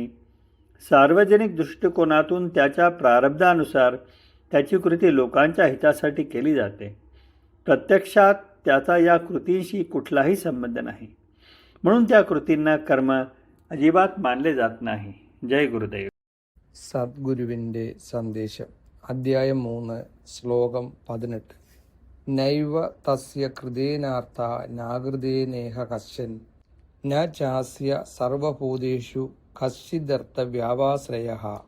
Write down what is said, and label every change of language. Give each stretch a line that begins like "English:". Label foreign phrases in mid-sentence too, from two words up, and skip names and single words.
Marathi: सार्वजनिक दृष्टिकोनातून त्याच्या प्रारब्धानुसार त्याची कृती लोकांच्या हितासाठी केली जाते। प्रत्यक्षात त्याचा या कृतींशी कुठलाही संबंध नाही, म्हणून त्या कृतींना कर्म अजिबात मानले जात नाही। जय गुरुदेव।
Malayalam: സദ്ഗുരുവിൻ്റെ സന്ദേശം അധ്യായം 3 ശ്ലോകം 18
Sanskrit: നൈവ തസ്യ കൃതേനാർത്ഥ നാകൃതേനേഹ കശ്ചൻ ന ചാസ്യ സർവഭൂതേഷു കശ്ചിദർത്ഥ വ്യാപാശ്രയഃ.